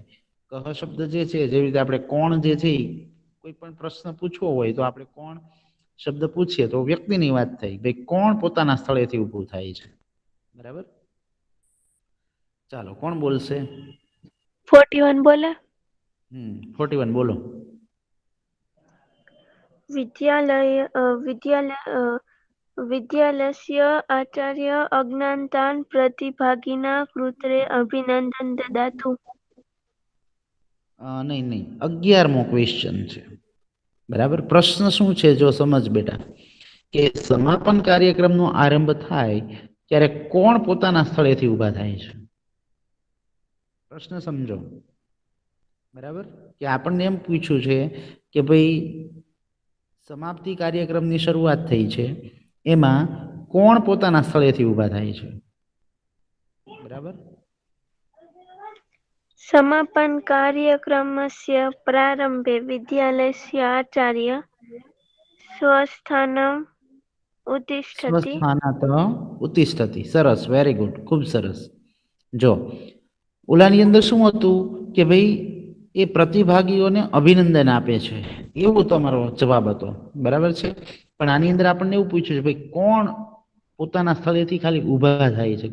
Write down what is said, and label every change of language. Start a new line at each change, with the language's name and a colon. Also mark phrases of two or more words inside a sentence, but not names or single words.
Gujarati: કહ શબ્દ જે છે જેવી રીતે આપણે કોણ જે છે કોઈ પણ પ્રશ્ન પૂછવો હોય તો આપણે કોણ શબ્દ પૂછીએ તો વ્યક્તિની વાત થઈ. ભાઈ કોણ પોતાના સ્થળેથી ઊભું થાય છે. બરાબર. ચાલો કોણ બોલશે? 41 બોલે. 41 બોલો.
Sanskrit: विद्यालयस्य आचार्य अज्ञातान् प्रतिभागिना कृते अभिनन्दनं ददातु.
Gujarati: નહીં 11મો ક્વેશ્ચન છે. બરાબર. પ્રશ્ન શું છે જો સમજ બેટા, કે સમાપન કાર્યક્રમનો આરંભ થાય ત્યારે કોણ પોતાના સ્થળેથી ઊભા થાય છે. પ્રશ્ન સમજો. બરાબર. કે આપણને એમ પૂછ્યું છે કે ભાઈ સમાપ્તિ કાર્યક્રમની શરૂઆત થઈ છે એમાં કોણ પોતાના સ્થળેથી ઊભા થાય છે? બરાબર.
Sanskrit: समापन कार्यक्रमस्य प्रारम्भे विद्यालयस्य आचार्य स्वस्थानम् उत्तिष्ठति। સ્વસ્થાનાત ઉત્તિષ્ઠતિ.
Gujarati: સરસ,
English: very good,
Gujarati: ખૂબ સરસ. જો ઓલાની અંદર શું હતું કે ભાઈ એ પ્રતિભાગીઓને અભિનંદન આપે છે, એવો તમારો જવાબ હતો. બરાબર છે. પણ આની અંદર આપણને એવું પૂછ્યું છે ભાઈ કોણ પોતાના સ્થળેથી ખાલી ઊભા થાય છે?